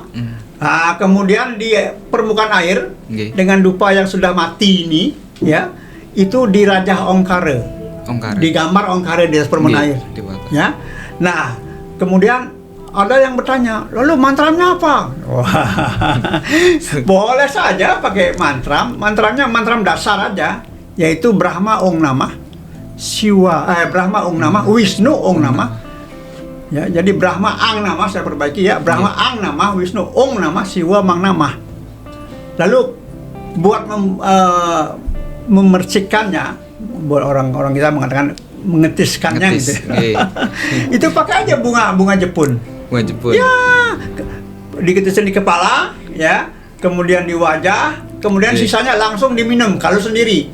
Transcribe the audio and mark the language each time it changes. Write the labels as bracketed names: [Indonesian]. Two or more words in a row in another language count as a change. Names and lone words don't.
[Indonesian] Kemudian di permukaan air dengan dupa yang sudah mati ini, ya, itu dirajah ongkare. Digambar ongkare di atas permukaan air. Ya. Nah, kemudian ada yang bertanya, lalu mantranya apa? Boleh saja pakai mantra. Mantranya dasar aja, yaitu [Sanskrit] Brahma Om Namah, Brahma Om Namah, Wisnu Om Namah. [Indonesian] Ya, jadi [Sanskrit] Brahma Ang Namah, [Indonesian] saya perbaiki ya, [Sanskrit] Brahma Ang Namah, Wisnu Om Namah, Siwa Mang Namah. [Indonesian] Lalu buat memercikannya, buat orang kita mengatakan mengetiskannya gitu. Itu pakai aja bunga Jepun. Ya, diketisin di kepala, ya, kemudian di wajah, kemudian sisanya langsung diminum kalau sendiri.